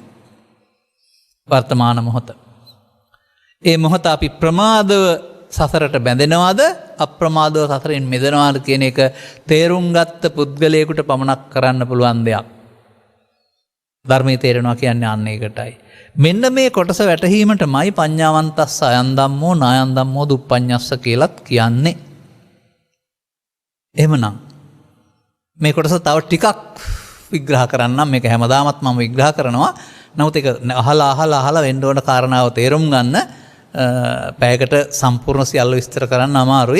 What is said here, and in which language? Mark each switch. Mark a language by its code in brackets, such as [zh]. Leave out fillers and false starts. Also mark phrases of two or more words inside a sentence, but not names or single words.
[si] වර්තමාන මොහොත. ඒ මොහොත අපි ප්‍රමාදව සසරට බැඳෙනවද, අප්‍රමාදව සසරෙන් මිදෙනවද කියන එක තේරුම් ගත්ත පුද්ගලයෙකුට පමණක් කරන්න පුළුවන් දෙයක්. ධර්මයේ තේරෙනවා කියන්නේ අන්න ඒකටයි. මෙන්න මේ කොටස වැටහීමටමයි [pi] පඤ්ඤාවන්තස්ස අයං ධම්මෝ නායං ධම්මෝ දුප්පඤ්ඤස්ස [si] කියලාත් කියන්නේ. එහෙමනම් මේ කොටස තව ටිකක් විග්‍රහ කරන්නම්. මේක හැමදාමත් මම විග්‍රහ කරනවා. නමුත් ඒක අහලා වෙන්න ඕන කාරණාව තේරුම් ගන්න පැයකට සම්පූර්ණ සියල්ල විස්තර කරන්න අමාරුයි.